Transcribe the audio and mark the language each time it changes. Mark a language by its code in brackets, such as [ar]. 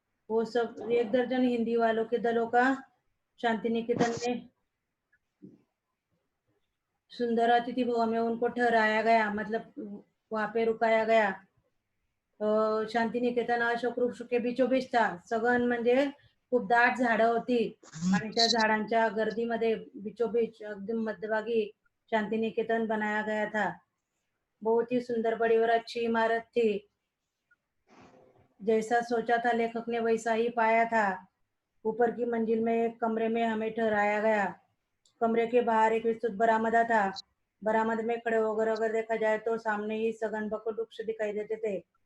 [hi] वो सब 1 दर्जन हिंदी वालों के दलों का शांति निकेतन में सुंदर अतिथि भवन में उनको ठहराया गया, मतलब वहाँ पे रुकाया गया. शांति निकेतन अशोक वृक्ष के बीचों बीच था. [mr] सघन म्हणजे खूप दाट झाडं होती आणि त्या झाडांच्या गर्दीमध्ये बीचों बीच एकदम मध्यभागी [hi] शांति निकेतन बनाया गया था. बहुत ही सुंदर, बड़ी और अच्छी इमारत थी. जैसा सोचा था लेखक ने वैसा ही पाया था। ऊपर की मंजिल में एक कमरे में हमें ठहराया गया। कमरे के बाहर एक विस्तृत बरामदा था। बरामदे में खड़े होकर अगर देखा जाए तो सामने ही सघन बकुल वृक्ष दिखाई देते थे।